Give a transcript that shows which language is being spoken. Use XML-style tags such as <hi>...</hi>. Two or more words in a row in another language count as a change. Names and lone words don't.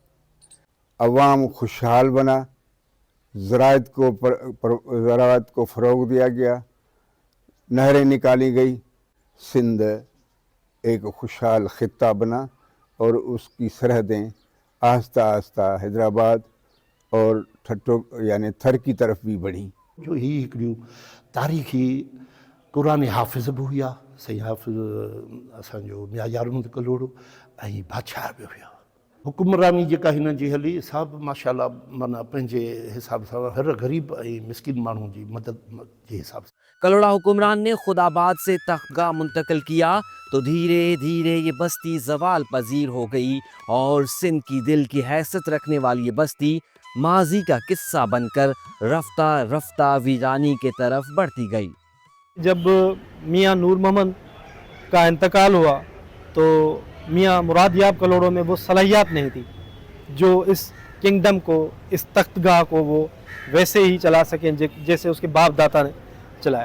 <ur>عوام خوشحال بنا، زراعت کو فروغ دیا گیا، نہریں نکالی گئی، سندھ ایک خوشحال خطہ بنا، اور اس کی سرحدیں آہستہ آہستہ حیدرآباد اور یعنی تھر کی طرف بھی بڑھی۔</ur> <sd>جو ہی ہکڑیوں تاریخی قرآن حافظ بھی ہوا، صحیح حافظ اسانجو میاں یار محمد کلوڑو، ऐं बादशाह बि हुया। हुकुमरानी जेका हिन जी हली सभु माशाअल्लाह माना पंहिंजे हिसाब सां हर ग़रीब ऐं मिस्किन माण्हू जी मदद जे हिसाब सां।</sd> <ur>کلوڑا حکمران نے خداباد سے تخت گاہ منتقل کیا تو دھیرے دھیرے یہ بستی زوال پذیر ہو گئی، اور سندھ کی دل کی حیثیت رکھنے والی یہ بستی ماضی کا قصہ بن کر رفتہ رفتہ ویرانی کے طرف بڑھتی گئی۔ جب میاں نور محمد کا انتقال ہوا تو میاں مرادیاب کلوڑوں میں وہ صلاحیت نہیں تھی جو اس کنگڈم کو، اس تخت گاہ کو وہ ویسے ہی چلا سکیں جیسے اس کے باپ داتا نے چلایا۔</ur>